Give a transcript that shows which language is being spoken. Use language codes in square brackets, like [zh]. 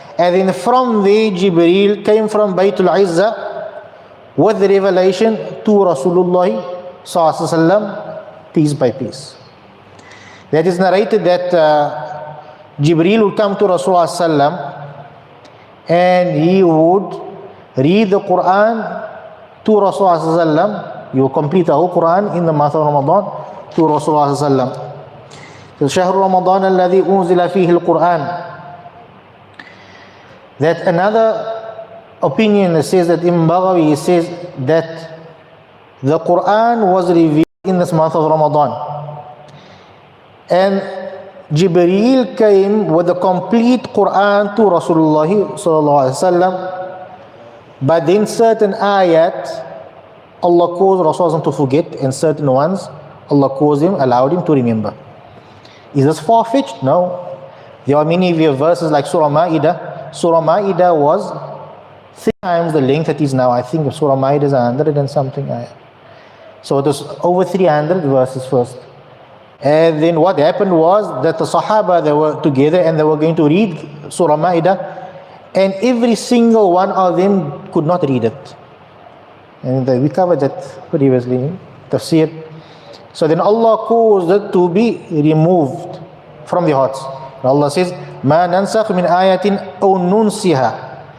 [en] And then from there Jibreel came from Baytul Izzah with the revelation to Rasulullah sallallahu alaihi wasallam, piece by piece. That is narrated that Jibreel would come to Rasulullah sallam and he would read the Quran to Rasulullah sallam. He will complete the whole Quran in the month of Ramadan to Rasulullah sallam. So [ar] شهر رمضان الذي أنزل فيه القرآن. [en] That another opinion that says that in Baghawi says that the Quran was revealed in this month of Ramadan. And Jibreel came with the complete Quran to Rasulullah sallallahu alaihi wasallam, but then certain ayat Allah caused Rasulullah to forget, and certain ones Allah caused him, allowed him to remember. Is this far-fetched? No. There are many verses like Surah Ma'idah. Surah Ma'idah was 3 times the length it is now. I think Surah Ma'idah is 100 and something ayat. So it was over 300 verses first. And then what happened was that the Sahaba, they were together and they were going to read Surah Ma'idah, and every single one of them could not read it. And we covered that previously in Tafseer. So then Allah caused it to be removed from the hearts. Allah says, [ar] مَا نَنْسَخْ مِنْ آيَةٍ أَوْ نُنْسِهَا.